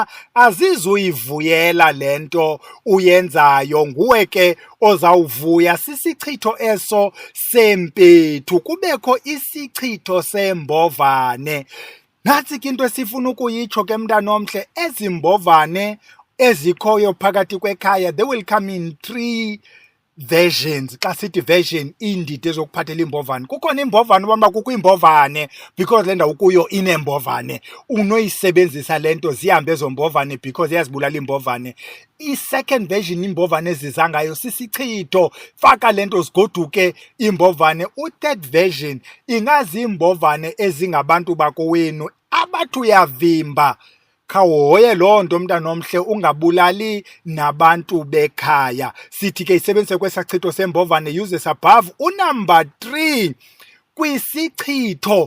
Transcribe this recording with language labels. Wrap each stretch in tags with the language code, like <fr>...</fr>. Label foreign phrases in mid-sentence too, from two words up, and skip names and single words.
<xh>Azizuyivuyela le nto uyenzayo, nguwe ke ozawuvuya. Sisichitho eso sempethu, kubekho isichitho sembovane. Nantsi ke into esifuna ukuyitsho ke mntana omhle, ezi mbovane ezikhoyo phakathi kwekhaya,</xh> <en>they will come in 3 versions.</en> <xh>Xa sithi version, iindidi ezokuphathela imbovane. Kukhona imbovane uba kukho imbovane because le ndawo kuyo inembovane, unoyisebenzisa le nto zihambe ezo mbovane because iyazibulala imbovane. I-second version imbovane eziza ngayo sisichitho, faka le nto zigoduke imbovane. U-third version ingaziimbovane ezingabantu bakowenu abathi uyavimba. Khawuhoye loo nto mntana omhle, ungabulali nabantu bekhaya. Sithi ke isebenzise kwesachitho sembovane,</xh> <en>uses above.</en> <xh>Unumber 3, kwisichitho.</xh>